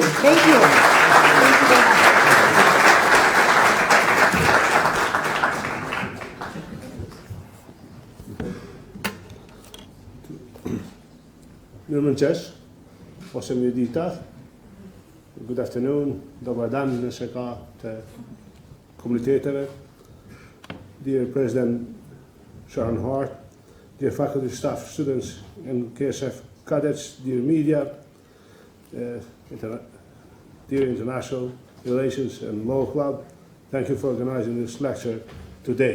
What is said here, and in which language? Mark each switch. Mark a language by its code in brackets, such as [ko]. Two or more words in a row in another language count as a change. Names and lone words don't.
[en] Thank you. Good afternoon, [sr] dobar dan [sq] në SK të komuniteteve, [en] dear President Sharon Hart, dear faculty, staff, students, and KSF cadets, dear media, dear International Relations and Law Club, thank you for organizing this lecture today.